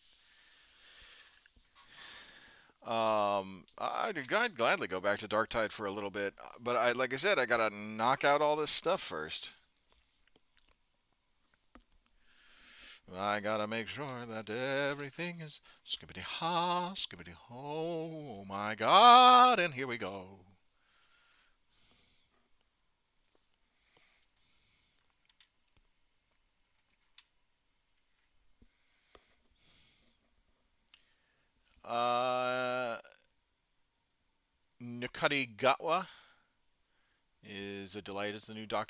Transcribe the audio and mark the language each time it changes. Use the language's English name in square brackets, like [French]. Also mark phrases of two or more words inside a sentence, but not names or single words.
[English] I'd gladly go back to Dark Tide for a little bit, but like I said, I gotta knock out all this stuff first. I gotta make sure that everything is skippity ha, skippity ho. Oh my God! And here we go. Uh, Nukati Gatwa is a delight as the new Doctor.